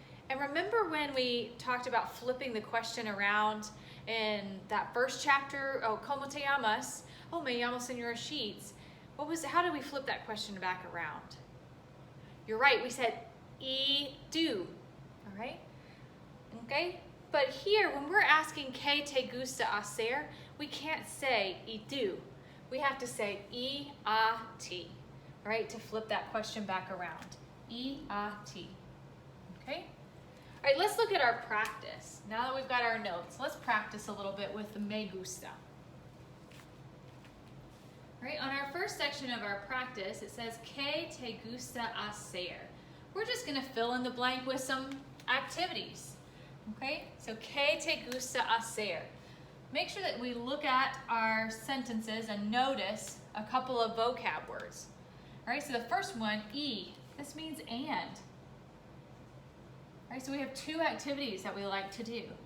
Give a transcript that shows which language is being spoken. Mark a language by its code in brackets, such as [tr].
[en] And remember when we talked about flipping the question around in that first chapter? [es] Oh, ¿cómo te llamas? Oh, me llamo Señora Sheets. [en] How did we flip that question back around? You're right, we said y do, all right? Okay, but here when we're asking [es] ¿qué te gusta hacer? [en] We can't say y do. We have to say [es] y a ti, [en] all right, to flip that question back around. [es] Y a ti, [en] okay? All right, let's look at our practice. Now that we've got our notes, let's practice a little bit with the me gusta. Right, on our first section of our practice, it says, [es] ¿qué te gusta hacer? [en] We're just going to fill in the blank with some activities. Okay, so [es] ¿qué te gusta hacer? [en] Make sure that we look at our sentences and notice a couple of vocab words. All right, so the first one, y, this means and. All right, so we have two activities that we like to do.